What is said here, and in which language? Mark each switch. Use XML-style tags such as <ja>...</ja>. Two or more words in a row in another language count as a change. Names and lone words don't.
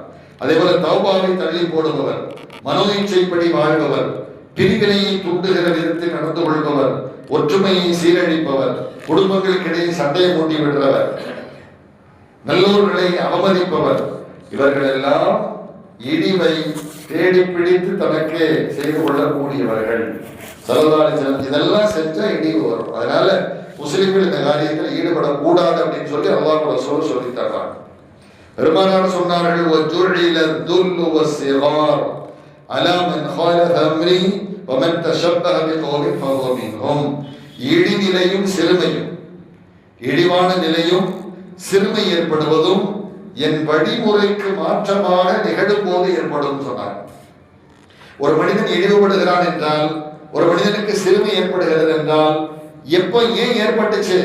<ta>அதே போல தௌபாவை தள்ளி போடுபவர், மனோ இச்சைப்படி வாழ்பவர், பிரிவினையை தூண்டுகிற விதத்தில் நடந்து கொள்பவர், ஒற்றுமையை சீரழிப்பவர், குடும்பங்களுக்கிடையே சண்டையை மூட்டி விடுறவர், நல்லோர்களை அவமதிப்பவர், இவர்கள் எல்லாம் இழிவை தேடி பிடித்து தனக்கு செய்து கொள்ளக்கூடியவர்கள்.</ta> <ar>صلى الله عليه وسلم</ar> <ta>இதெல்லாம் செஞ்சா இழிவு வரும். அதனால முஸ்லிம்கள் இந்த காரியத்தில் ஈடுபடக்கூடாது அப்படின்னு சொல்லி அல்லாஹ் ரசூல் சொல்லி தர்றாங்க. பெருமானார் சொன்னார்கள்,</ta> <ar>وَجُعِلَ الذُّلُّ وَالصِّغَارُ عَلَى مَنْ خَالَفَ أَمْرِي وَمَنْ تَشَبَّهَ بِقَوْمٍ فَهُوَ مِنْهُمْ.</ar> <ta>இழிநிலையும் சிறுமையும், இழிவான நிலையும் சிறுமை ஏற்படுவதும் என் வழிமுறைக்கு மாற்றமாக நிகழும் போது ஏற்படும் சொன்னார். ஒரு மனிதன் இழிவுபடுகிறான் என்றால், ஒரு மனிதனுக்கு சிறுமை ஏற்படுகிறது என்றால் எப்ப ஏன் ஏற்பட்டுச்சு?</ta>